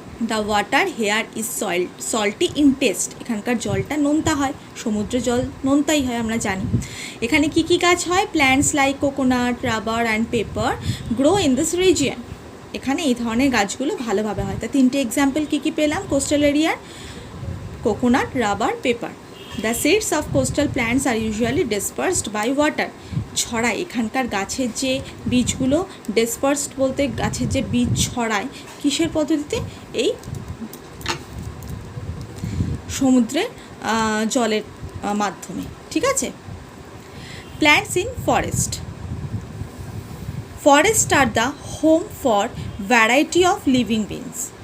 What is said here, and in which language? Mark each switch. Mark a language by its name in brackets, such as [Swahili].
[English] The water here is salty in taste. [Bangla] এখানকার জলটা নোনতা হয়, সমুদ্রের জল নোনতাই হয় আমরা জানি। এখানে কি গাছ হয়? [English] Plants like coconut, rubber and pepper grow in this region. [Bangla] এখানে এই ধরনের গাছগুলো ভালোভাবে হয়। তা তিনটে এক্সাম্পল কি পেলাম কোস্টাল এরিয়ার? Coconut, rubber, paper. [English] The seeds of coastal plants are usually dispersed by water. [Bangla] ছড়ায়, এখানকার গাছের যে বীজগুলো ডিসপার্সড বলতে গাছের যে বীজ ছড়ায় কিসের পদ্ধতিতে, এই সমুদ্রের জলের মাধ্যমে। ঠিক আছে। [English] Plants in forest. Forest are the home for variety of living beings.